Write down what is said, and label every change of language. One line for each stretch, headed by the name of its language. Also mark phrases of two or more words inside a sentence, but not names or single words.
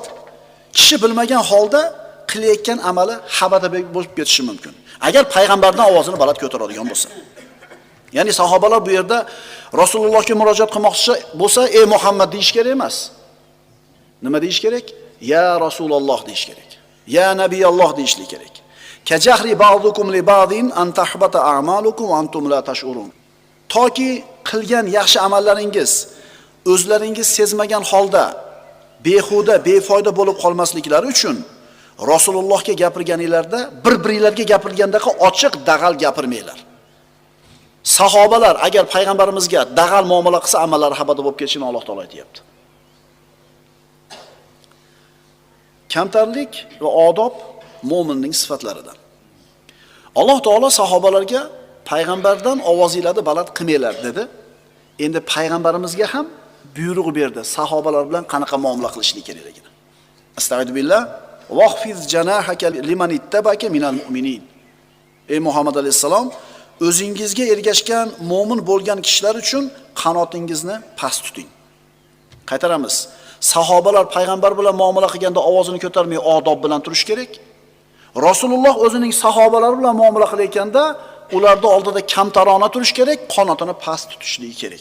Uzbek: Kishi bilmagan holda qilayotgan amali habada bo'lib ketishi mumkin. Agar payg'ambarning ovozini baland ko'taradigan bo'lsa. Ya'ni sahobalar bu yerda Rasulullohga murojaat qilmoqchi bo'lsa, "Ey Muhammad" deyish kerak emas. Nima deyish kerak?
Arabic: "يا رسول الله"
Uzbek: deyish kerak.
Arabic: "يا نبي الله"
Uzbek: deyish kerak.
Arabic: كجهر بعضكم لبعض أن تحبط أعمالكم وأنتم لا تشعرون.
Uzbek: Toki qilgan yaxshi amallaringiz o'zlaringiz sezmagan holda behuda, befoyda bo'lib qolmasliklari uchun Rasulullohga gapirganinglarda bir-biringizga gapirgandaqa ochiq dag'al gapirmanglar. Sahobalar agar payg'ambarimizga dag'al muomala qilsa, amallari habada bo'lib ketishini Alloh taolo aytayapti. Kamtarlik va odob mo'minning sifatlaridan. Alloh taolo sahobalarga payg'ambardan ovozinglarni baland qilmanglar dedi. Endi payg'ambarimizga ham buyruq berdi. Sahobalar bilan qanaqa muomala qilishlik kerakligini. Astagfirullah.
Arabic: واخفض جناحك لمن اتبعك من المؤمنين.
Uzbek: Ey Muhammad alayhisalom, o'zingizga ergashgan mo'min bo'lgan kishilar uchun qanotingizni past tuting. Qaytaramiz. Sahobalar payg'ambar bilan muomala qilganda ovozini ko'tarmay odob bilan turish kerak. Rasululloh o'zining sahobalari bilan muomala qilayotganda ularning oldida kamtarona turish kerak, qanotini past tutishligi kerak.